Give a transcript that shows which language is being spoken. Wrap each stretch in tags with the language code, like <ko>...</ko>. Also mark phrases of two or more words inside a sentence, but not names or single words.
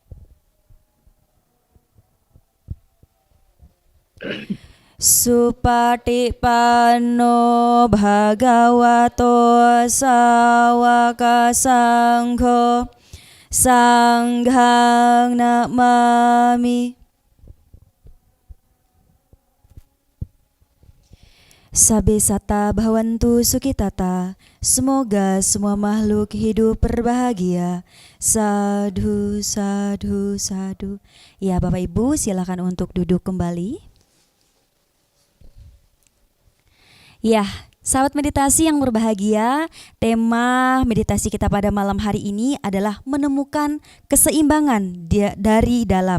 <pi>Supatipanno bhagavato sawaka sangho sanghang namami. Sabe sata bhavantu sukitata.</pi> <id>Semoga semua makhluk hidup berbahagia.</id> <pi>Sadhu, sadhu, sadhu.</pi> <id>Ya, Bapak Ibu silakan untuk duduk kembali. Ya, sahabat meditasi yang berbahagia, tema meditasi kita pada malam hari ini adalah menemukan keseimbangan dari dalam.</id>